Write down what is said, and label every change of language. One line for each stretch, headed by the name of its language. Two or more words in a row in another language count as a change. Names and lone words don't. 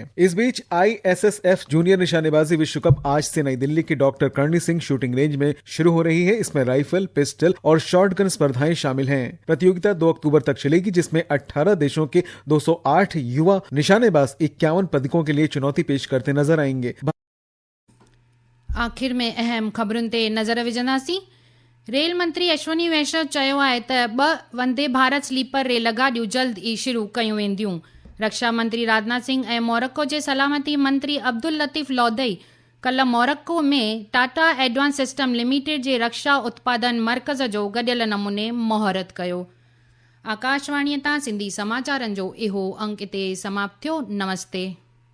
Hindi: इस बीच ISSF जूनियर निशानेबाजी विश्व कप आज से नई दिल्ली के डॉक्टर करणी सिंह शूटिंग रेंज में शुरू हो रही है। इसमें राइफल, पिस्टल और शॉटगन स्पर्धाएं शामिल हैं। प्रतियोगिता 2 अक्टूबर तक चलेगी, जिसमें 18 देशों के 208 युवा निशानेबाज 51 पदकों के लिए चुनौती पेश करते नजर आएंगे।
Sindhi: आखिर में अहम ख़बरुनि ते नज़र विझंदासीं। रेल मंत्री अश्वनी वैष्णव चयो आहे त 2 वंदे भारत स्लीपर रेलगाॾियूं जल्द ई शुरू कयूं वेंदियूं। रक्षा मंत्री राजनाथ सिंह ऐं मोरक्को जे सलामती मंत्री अब्दुल लतीफ़ लौदई कल्ह मोरक्को में टाटा एडवांस सिस्टम लिमिटेड जे रक्षा उत्पादन मर्कज़ जो गॾियल नमूने मुहरत कयो। आकाशवाणीअ तां सिंधी समाचारनि जो इहो अंक इते समाप्त थियो। नमस्ते।